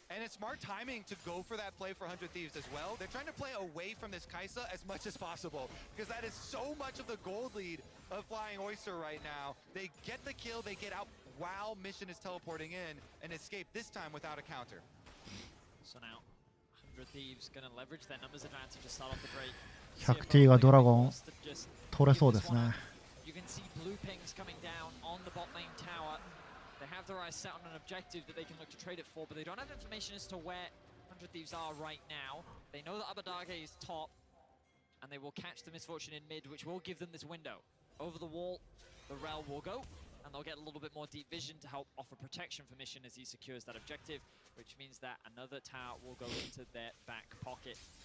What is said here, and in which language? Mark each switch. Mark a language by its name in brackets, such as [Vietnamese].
[English] And it's smart timing to go for that play for 100 Thieves as well. They're trying to play away from this Kaisa as much as possible because that is so much of the gold lead of Flying Oyster right now. They get the kill, they get out while Mission is teleporting in and escape this time without a counter. So now, 100 Thieves gonna leverage their numbers advantage to start off the break. [Japanese] 100T がドラゴン取れそうですね。 [English] You can see blue pings coming down on the bot lane tower. They have their eyes set on an objective that they can look to trade it for, but they don't have information as to where 100 Thieves are right now. They know that Abadage is top, and they will catch the Misfortune in mid, which will give them this window. Over the wall, the Rel will go, and they'll get a little bit more deep vision to help offer protection for Mission as he secures that objective, which means that another tower will go into their back pocket.